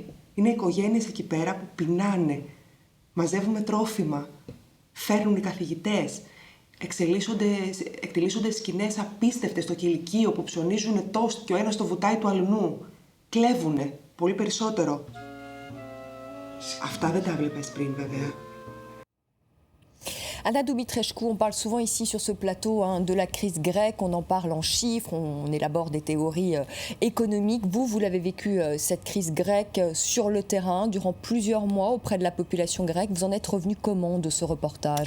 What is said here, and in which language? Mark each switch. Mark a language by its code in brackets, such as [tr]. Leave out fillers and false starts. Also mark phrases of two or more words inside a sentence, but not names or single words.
[el] Είναι οικογένειες εκεί πέρα που πεινάνε. Μαζεύουμε τρόφιμα, φέρνουν οι καθηγητές. Εκτελήσονται σκηνές απίστευτες στο κηλικείο που ψωνίζουν τόστ και ο ένας το βουτάει του αλλού. Κλέβουνε, πολύ περισσότερο. Αυτά δεν τα βλέπες πριν βέβαια. [fr] Anna Dumitrescu, on parle souvent ici sur ce plateau de la crise grecque, on en parle en chiffres, on élabore des théories économiques. Vous l'avez vécu, cette crise grecque, sur le terrain, durant plusieurs mois auprès de la population grecque. Vous en êtes revenu comment de ce reportage?